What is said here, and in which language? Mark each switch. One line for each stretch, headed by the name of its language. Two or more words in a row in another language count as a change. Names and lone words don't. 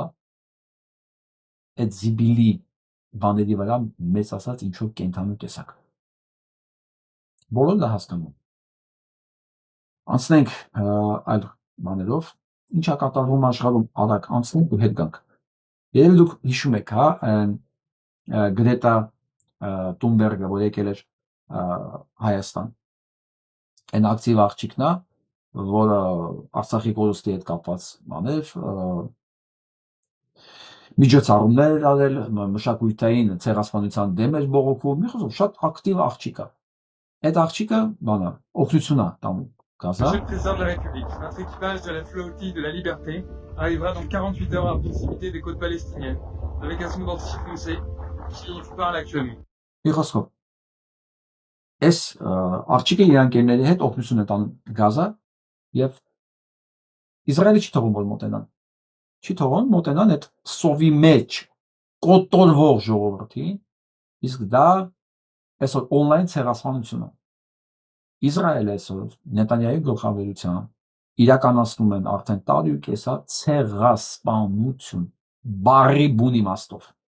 Armenian: Այդ զիբիլի բաների վրա մեծացած ինչ որ կենթանու տեսակ։ Բոլորն դա հասկանում։ Անցնենք այլ բաներով, ինչա կատարվում աշխարհում արագ անցնենք ու հետ գանք։ Երևի դուք հիշում եք, հա, Գրետա Թունբերգը, որ եկել էր Հայաստան։ Այն ակտիվ աղջիկն է, որը Արցախի կորուստի հետ կապված բաներ, միջոցառումներ էր արել, մշակութային ցեղասպանության դեմ էր բողոքում, մի խոսքով շատ ակտիվ աղջիկ է։ Այդ աղջիկը բանը օգնություն է տանում Gaza.
French: Monsieur le Président de la République, notre équipage de la flottille de la Liberté arrivera dans 48 heures à proximité des côtes palestiniennes, avec un sous foncé, dont je parle actuellement.
Armenian: Մի խոսքով այս աղջիկը իր ընկերների հետ օգնություն է տանում Գազա եւ Իսրայելը չի թողում որ մոտենան։ Չի թողում մոտենան այդ սովի մեջ կոտորվող ժողովրդին, իսկ դա այսօր on-line ցեղասպանություն է։ Իսրայելը այսօր Նետանյահուի գլխավորությամբ իրականացնում են արդեն տարի ու կեսա ցեղասպանություն բարի բուն իմաստով։